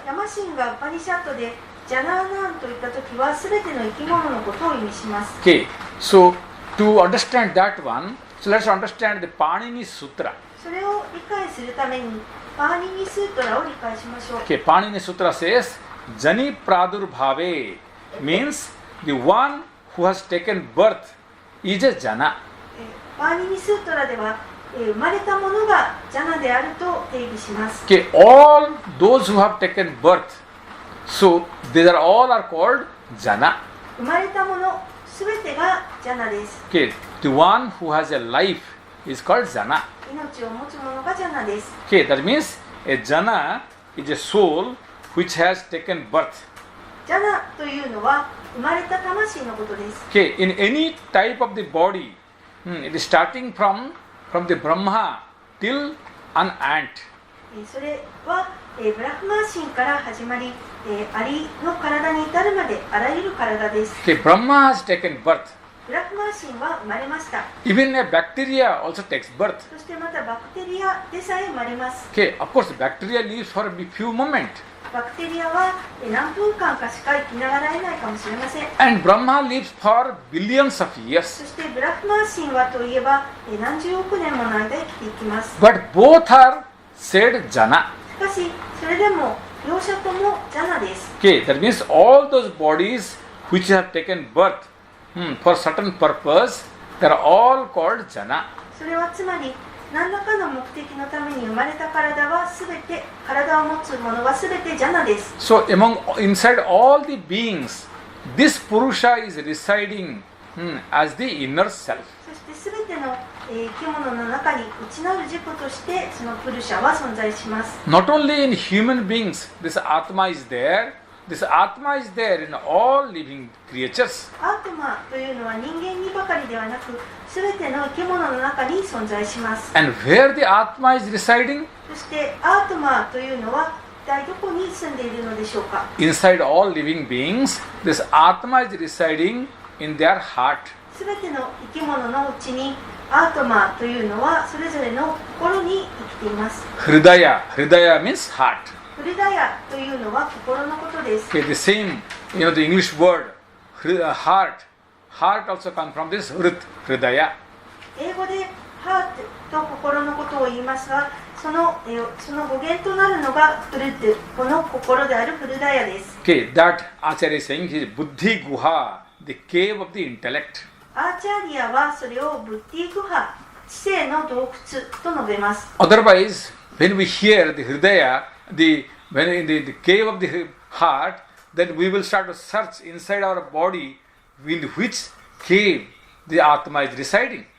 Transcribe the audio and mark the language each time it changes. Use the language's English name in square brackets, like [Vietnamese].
[Japanese] ヤマシンがウパニシャットでジャナーナンといったときはすべての生き物のことを意味します。 [English] Okay, so to understand that one, so let's understand the Panini Sutra. [Japanese] それを理解するためにパーニニスートラを理解しましょう。 [English] Okay, Panini Sutra says Jani Pradurbhave means the one who has taken birth is a Jana. [Japanese] パーニニスートラでは、生まれたものがジャナであると定義します。 [English] Okay, all those who have taken birth, so these are all are called Jana. [Japanese] 生まれたものすべてがジャナです。 [English] Okay, the one who has a life is called Jana. [Japanese] 命を持つものがジャナです。 [English] Okay, that means a Jana is a soul which has taken birth. [Japanese] ジャナというのは生まれた魂のことです。 [English] Okay, in any type of the body, it is starting from the Brahma till an ant. [Japanese] それは、ブラフマー神から始まり、アリの体に至るまであらゆる体です。 [English] Okay, Brahma has taken birth. [Japanese] ブラフマー神は生まれました。 [English] Even a bacteria also takes birth. [Japanese] そしてまたバクテリアでさえ生まれます。 [English] Okay, of course, bacteria lives for a few moments. [Japanese] バクテリアは何分間かしか生きながらえないかもしれません。 [English] And Brahma lives for billions of years. [Japanese] そしてブラフマー神はといえば何十億年もの間生きていきます。 [English] But both are said Jana. [Japanese] しかしそれでも両者ともジャナです。 [English] Okay, that means all those bodies which have taken birth for certain purpose, they are all called Jana. [Japanese] それはつまり何らかの目的のために生まれた体はすべて、体を持つものはすべてジャナです。 [English] So inside all the beings, this Purusha is residing as the inner self. [Japanese] そしてすべての生き物の中に内なる自己としてそのプルシャは存在します。 [English] Not only in human beings, this Atma is there. This Atma is there in all living creatures. [Japanese] アートマというのは人間にばかりではなく、すべての生き物の中に存在します。 [English] And where the Atma is residing? [Japanese] そしてアートマというのは一体どこに住んでいるのでしょうか。 [English] Inside all living beings, this Atma is residing in their heart. [Japanese] すべての生き物のうちにアートマというのはそれぞれの心に生きています。 [English] Hridaya means heart. [Japanese] フルダヤというのは心のことです。 [English] Okay, the same, the English word, heart. Heart also comes from this Hridaya. [Japanese] 英語でハートと心のことを言いますが、その語源となるのがフルト、この心であるフルダヤです。 [English] Okay, that Acharya is saying is Buddhi Guha, the cave of the intellect. [Japanese] アーチャーリアはそれをブッディグハ、知性の洞窟と述べます。 [English] Otherwise, when we hear the Hridaya, when in the cave of the heart, then we will start to search inside our body in which cave the Atma is residing.